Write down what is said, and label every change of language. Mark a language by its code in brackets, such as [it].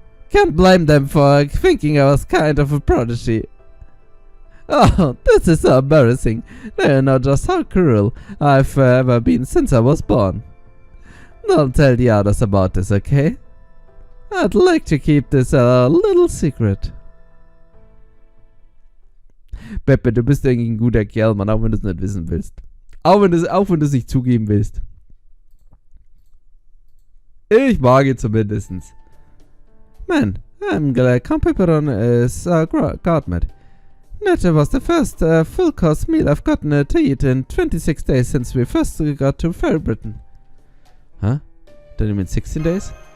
[en] Can't blame them for thinking I was kind of a prodigy. Oh, this is so embarrassing. They know just how cruel I've ever been since I was born. Don't tell the others about this, okay? I'd like to keep this a little secret. [de] Pepe, du bist irgendwie ein guter Kerl, Mann, auch wenn du es nicht wissen willst. Auch wenn du es nicht zugeben willst. Ich mag ihn zumindestens. [en] Man, I'm glad Compeperon is godmad. That was the first full-course meal I've gotten to eat in 26 days since we first got to Fairy Britain. Huh? Don't you mean 16 days?